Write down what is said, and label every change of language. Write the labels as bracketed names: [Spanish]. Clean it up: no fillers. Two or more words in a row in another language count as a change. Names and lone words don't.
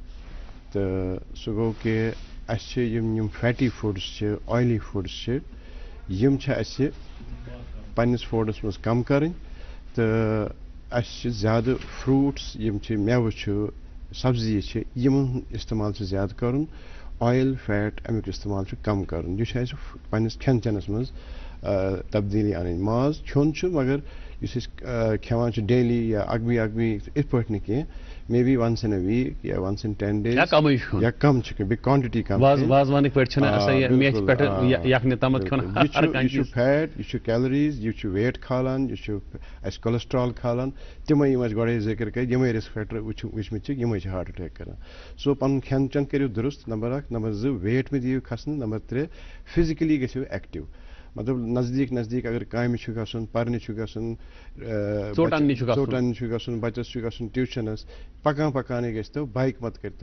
[Kashmiri] تہٕ سُہ گوٚو کہِ اَسہِ چھِ یِم [English] fatty foods [Kashmiri] چھِ [English] oily foods [Kashmiri] چھِ یِم چھِ اَسہِ پنٛنِس فوڈَس منٛز کَم کَرٕنۍ تہٕ اَسہِ چھِ زیادٕ فرٛوٗٹٕس یِم چھِ مٮ۪وٕ چھُ سبزی چھِ یِمن ہُنٛد اِستعمال چھُ زیادٕ کَرُن [English] oil fat [Kashmiri] اَمیُک اِستعمال چھُ کَم کَرُن یہِ چھُ اَسہِ پنٛنِس کھٮ۪ن چٮ۪نَس منٛز تبدیٖلی اَنٕنۍ ماز کھیوٚن چھُ مگر یُس أسۍ کھٮ۪وان چھِ ڈیلی یا اَکبی یِتھ پٲٹھۍ نہٕ کینٛہہ [English] maybe once in a week [Kashmiri] یا [English] once in 10 days [Kashmiri] یا کَم چھِ بیٚیہِ کانٹِٹی کَم وازوانٕکۍ پٲٹھۍ چھِنہٕ آسان میچ پٮ۪ٹھ یَکھنہِ تامَتھ کھیوٚن یہِ چھُ فیٹ یہِ چھُ کیلریٖز یہِ چھُ ویٹ کھالان یہِ چھُ اَسہِ کولسٹرال کھالان تِمے یِم اَسہِ گۄڈَے ذِکر کٔرۍ یِمے [English] risk factor [Kashmiri] وٕچھمٕتۍ چھِ یِمے چھِ [English] heart attack [Kashmiri] کران سو پَنُن کھٮ۪ن چٮ۪ن کٔرِو دُرُست نمبر 1 نمبر 2 ویٹ مہ دِیِو کھسنہٕ نمبر 3 فِزِکٔلی گٔژھِو ایکٹِو مطلب نزدیٖک اگر کامہِ چھُ گژھُن پَرنہِ چھُ گژھُن ژوٚٹ اَننہِ چھُ گژھُن بَچَس چھُ گژھُن ٹیوٗشَنَس پَکانے گٔژھۍتو بایِک مت کٔرۍتو